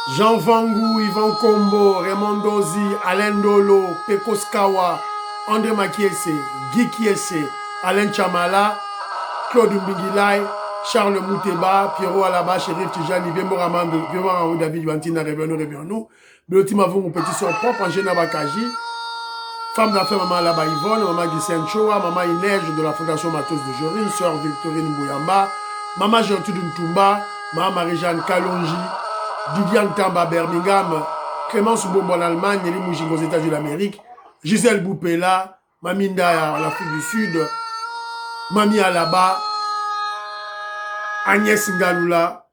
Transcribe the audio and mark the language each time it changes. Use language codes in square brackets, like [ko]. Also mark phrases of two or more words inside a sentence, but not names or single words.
[fr] Jean Vangou, Yvan Kombo, Raymond Dozi, Alain Dolo, Pekos Kawa, André Makiese, Guy Kiese, Alain Chamala, Claude Mbingilai, Charles Mouteba, Pierrot Alaba, Chérif Tijani, Biembo Ramando, David Wantina, Revions-nous, Belotima Vung, Petit Son Propre, Angena Bakaji, Femme d'affaires, Maman Alaba Yvonne, Maman Gisèle Choa, Maman Inège de la Fondation Matos de Jorine, Sœur Victorine Bouyamba, Maman Gertrude Ntumba, Maman Marie-Jeanne Kalonji, Didiane Tamba Birmingham, Clémence Boumbo en Allemagne, Nelly Mouching aux États-Unis d'Amérique, Gisèle Boupela, Maminda en Afrique du Sud, Mami Alaba, Agnès Ngalula.